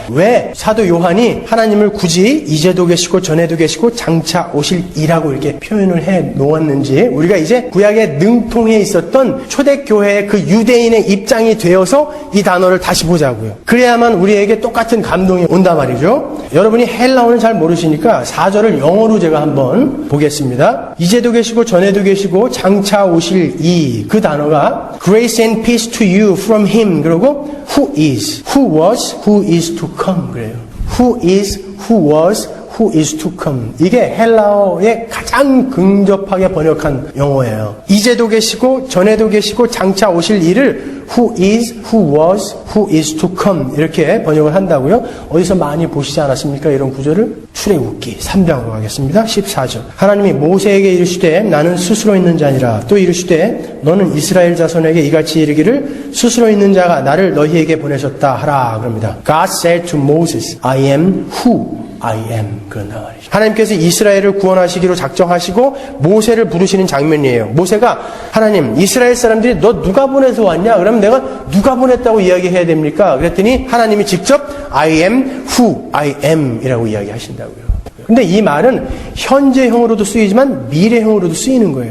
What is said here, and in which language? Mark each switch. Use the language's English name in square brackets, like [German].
[Korean] 왜 사도 요한이 하나님을 굳이 이제도 계시고 전에도 계시고 장차 오실 이라고 이렇게 표현을 해 놓았는지 우리가 이제 구약의 능통에 있었던 초대교회의 그 유대인의 입장이 되어서 이 단어를 다시 보자고요. 그래야만 우리에게 똑같은 감동이 온단 말이죠. 여러분이 헬라어는 잘 모르시니까 4절을 영어로 제가 한번 보겠습니다. 이제도 계시고 전에도 계시고 장차 오실 이, 그 단어가 [English] Grace and peace to you from him. [Korean] 그리고 [English] who is, who was, who is to come. [Korean] 그래요. [English] Who is, who was, who is to come. [Korean] 이게 헬라어에 가장 근접하게 번역한 영어예요. 이제도 계시고 전에도 계시고 장차 오실 이를 who is, who was, who is to come 이렇게 번역을 한다고요. 어디서 많이 보시지 않았습니까? 이런 구절을 출애굽기 3장으로 가겠습니다. 14절. 하나님이 모세에게 이르시되 나는 스스로 있는 자니라. 또 이르시되 너는 이스라엘 자손에게 이같이 이르기를 스스로 있는 자가 나를 너희에게 보내셨다 하라. 그럽니다. [English] God said to Moses, I am who I am. [Korean] 그런다 말이죠. 하나님께서 이스라엘을 구원하시기로 작정하시고 모세를 부르시는 장면이에요. 모세가 하나님, 이스라엘 사람들이 너 누가 보내서 왔냐? 그러면 내가 누가 보냈다고 이야기해야 됩니까? 그랬더니 하나님이 직접 [English] I am who I am [Korean] 이라고 이야기하신다고요. 근데 이 말은 현재형으로도 쓰이지만 미래형으로도 쓰이는 거예요.